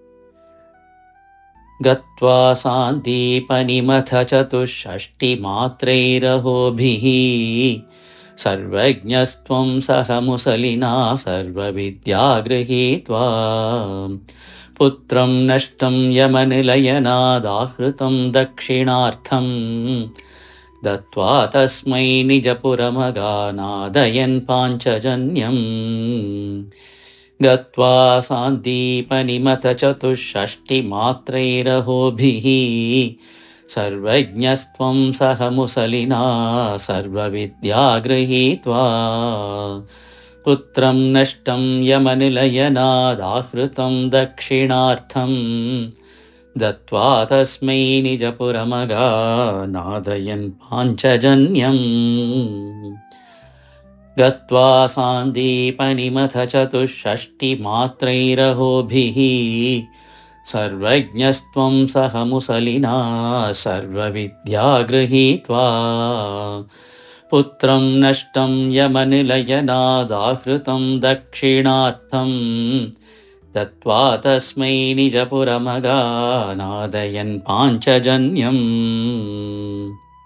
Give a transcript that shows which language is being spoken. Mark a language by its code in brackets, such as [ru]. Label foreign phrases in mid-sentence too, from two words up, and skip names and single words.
[sa] ഗത്വാ സാന്ദീപനിമഥ ചതുഷ്ഷഷ്ടിമാത്രൈരഹോഭിഃ സർവജ്ഞസ്ത്വം സഹ മുസലിനാ സർവവിദ്യാ ഗൃഹീത്വാ പുത്രം നഷ്ടം യമ നിലയനാദാഹൃതം ദക്ഷിണാർത്ഥം ദത്വാ തസ്മൈ നിജപുരമഗാ നാദയൻ പാഞ്ചജന്യം ഗത്വാ സാന്ദീപനിമഥ ചതുഷ്ഷഷ്ടിമാത്രൈരഹോഭിഃ സർവജ്ഞസ്ത്വം സഹ മുസലിനാ സർവവിദ്യാ ഗൃഹീത്വാ पुत्रं नष्टं यमनिलयनादाहृतं दक्षिणार्थं दत्त्वा तस्मै निजपुरमगानादयन् पाञ्चजन्यम् गत्वा सान्दीपनिमथ चतुष्षष्टिमात्रैरहोभिः सर्वज्ञस्त्वं सह मुसलिना सर्वविद्या गृहीत्वा पुत्रं नष्टं यमनिलयनादाहृतं दक्षिणार्थं दत्त्वा तस्मै निजपुरमगानादयन् पाञ्चजन्यम्